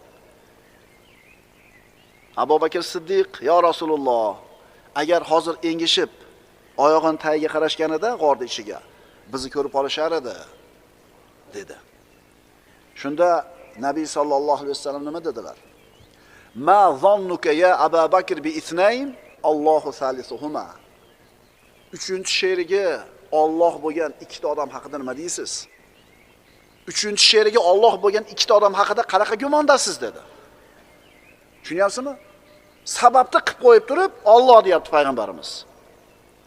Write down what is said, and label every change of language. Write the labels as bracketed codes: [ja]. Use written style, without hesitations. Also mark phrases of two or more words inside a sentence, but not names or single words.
[uz] Abu Bakr Siddiq, [ar] "يا رسول الله, [uz] agar hozir engishib oyog'ini tagiga qarashganida g'orda ichiga bizni ko'rib olishar edi" dedi. Shunda Nabiy [ar] صلى الله عليه وسلم [uz] nima dedilar? [ar] "ما ظنك يا أبا بكر باثنين, الله ثالثهما." [uz] 3-sherigi Alloh bo'lgan ikkita odam haqida nima deysiz? 3-sherigi Alloh bo'lgan ikkita odam haqida qanaqa gumondasiz dedi. Tushunyapsizmi? Sababni qilib qo'yib turib, Alloh deyapti payg'ambarimiz.